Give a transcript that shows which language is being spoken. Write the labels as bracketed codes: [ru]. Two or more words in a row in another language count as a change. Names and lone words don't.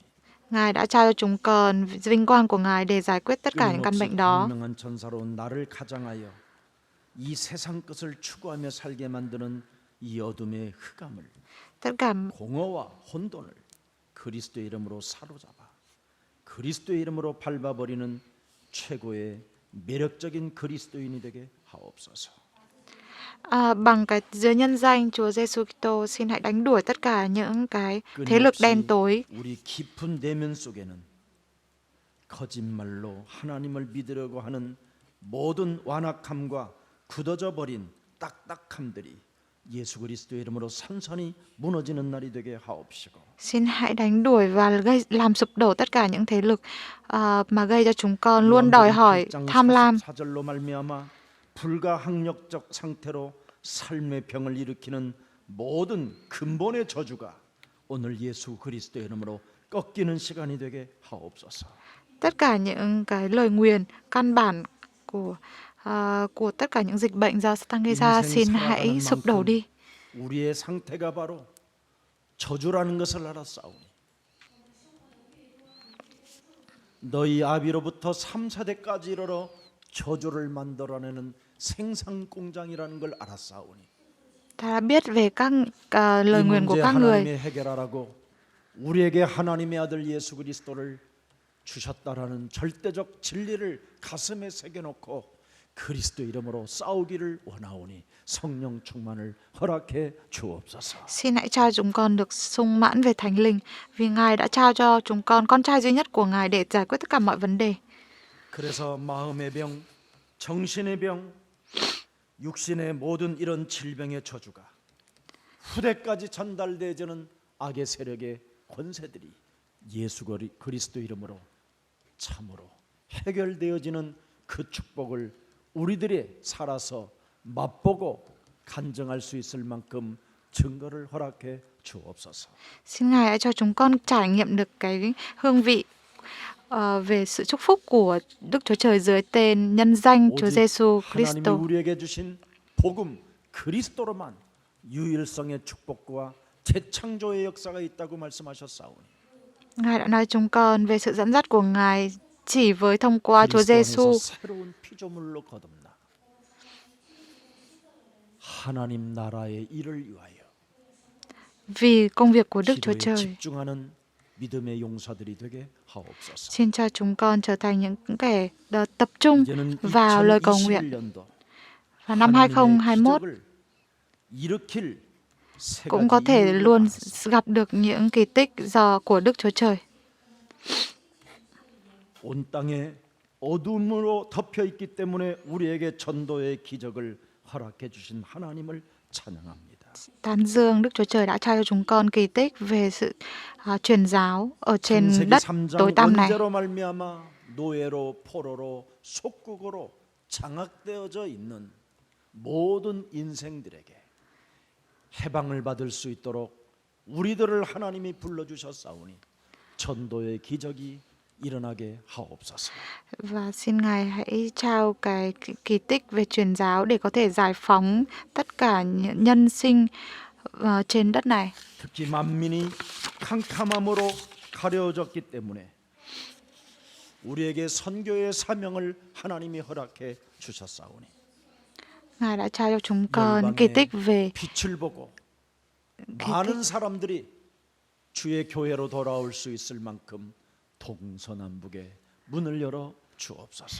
[vi] Ngài đã trao cho chúng con vinh quang của Ngài để giải quyết tất cả những căn [ko] 끊임없이 [vi] bệnh đó. [ko] 광명한 천사로 나를 가장하여 이 세상 것을 추구하며 살게 만드는 이 어둠의 흑암을 [vi] Tất cả [ko] 공허와 혼돈을 그리스도의 이름으로 사로잡아 그리스도의 이름으로 밟아버리는 최고의 매력적인 그리스도인이 되게 하옵소서. [vi] bằng cái dưới nhân danh Chúa Giêsu Kitô, xin hãy đánh đuổi tất cả những cái thế lực đen tối. [ko] 우리 깊은 내면 속에는 거짓말로 하나님을 믿으려고 하는 모든 완악함과 굳어져 버린 딱딱함들이 예수 그리스도의 이름으로 산산이 무너지는 날이 되게 하옵시고. [vi] Xin hãy đánh đuổi và làm sụp đổ tất cả những thế lực mà gây cho chúng con luôn đòi hỏi, tham lam. [ko] 4절로 말미암아 불가항력적 상태로 삶의 병을 일으키는 모든 근본의 저주가 오늘 예수 그리스도의 이름으로 꺾이는 시간이 되게 하옵소서. [vi] tất cả những cái lời nguyền căn bản của tất cả những dịch bệnh do Satan gây ra, [ko] 인생 [vi] xin [ko] 살아가는 [vi] hãy sụp đổ [ko] 만큼 [vi] đi. [ko] 우리의 상태가 바로 저주라는 것을 알았사오니 너희 아비로부터 3, 4대까지 이르러 저주를 만들어내는 생산 공장이라는 걸 알았사오니 [vi] Ta đã biết về các [ko] 이 [vi] lời nguyền của [ko] 문제 [vi] các người. [ko] 하나님이 해결하라고 우리에게 하나님의 아들 예수 그리스도를 주셨다라는 절대적 진리를 가슴에 새겨놓고 그리스도 이름으로 싸우기를 원하오니 성령 충만을 허락해 주옵소서. [vi] Xin hãy cho chúng con được sung mãn về Thánh Linh, vì Ngài đã trao cho chúng con trai duy nhất của Ngài để giải quyết tất cả mọi vấn đề. [ko] 그래서 마음의 병, 정신의 병, 육신의 모든 이런 질병의 저주가 후대까지 전달되어지는 악의 세력의 권세들이 예수 그리스도 이름으로 참으로 해결되어지는 그 축복을 우리들이 살아서 맛보고 간증할 수 있을 만큼 증거를 허락해 주옵소서. [vi] Xin Ngài hãy cho chúng con trải nghiệm được cái hương vị về sự chúc phúc của Đức Chúa Trời dưới tên nhân danh Chúa [ko] 오직 [vi] Giêsu [ko] 하나님이 [vi] Kitô. [ko] 우리에게 주신 복음 그리스도로만 유일성의 축복과 재창조의 역사가 있다고 말씀하셨사오니 [vi] Ngài đã nói chúng con về sự dẫn dắt của Ngài chỉ với thông qua Chúa [ko] 그리스도 [vi] Giêsu. [ko] 안에서 새로운 피조물로 거듭나 하나님 나라의 일을 위하여 [vi] Vì công việc của Đức Chúa [ko] 기도에 [vi] Trời, [ko] 집중하는 믿음의 용사들이 되게 하옵소서. [vi] xin cho chúng con trở thành những kẻ tập trung [ko] 이제는 [vi] vào lời cầu nguyện. [ko] 2021년도 [vi] Và năm [ko] 하나님의 [vi] 2021 [ko] 기적을 일으킬 세 [vi] cũng có [ko] 가지 [vi] thể [ko] 이유를 [vi] luôn [ko] 알았습니다. [vi] gặp được những kỳ tích của Đức Chúa Trời. [ko] 온 땅에 어둠으로 덮여 있기 때문에 우리에게 전도의 기적을 허락해 주신 하나님을 찬양합니다. [vi] Tán dương Đức Chúa Trời đã trao cho chúng con kỳ tích về sự truyền giáo ở trên [ko] 창세기 [vi] đất [ko] 3장 [vi] tối tăm này. [ko] 원죄로 말미암아 노예로 포로로 속국으로 장악되어져 있는 모든 인생들에게 해방을 받을 수 있도록 우리들을 하나님이 불러주셨사오니 전도의 기적이 일어나게 하옵소서. [vi] Và xin Ngài hãy trao cái kỳ tích về truyền giáo để có thể giải phóng tất cả những nhân sinh trên đất này. [ko] 특히 만민이 캄캄함으로 가려졌기 때문에 우리에게 선교의 사명을 하나님이 허락해 주셨사오니 [vi] Ngài đã trao cho chúng con kỳ tích về [ko] 빛을 보고 많은 사람들이 주의 교회로 돌아올 수 있을 만큼 동서남북에 문을 열어 주옵소서.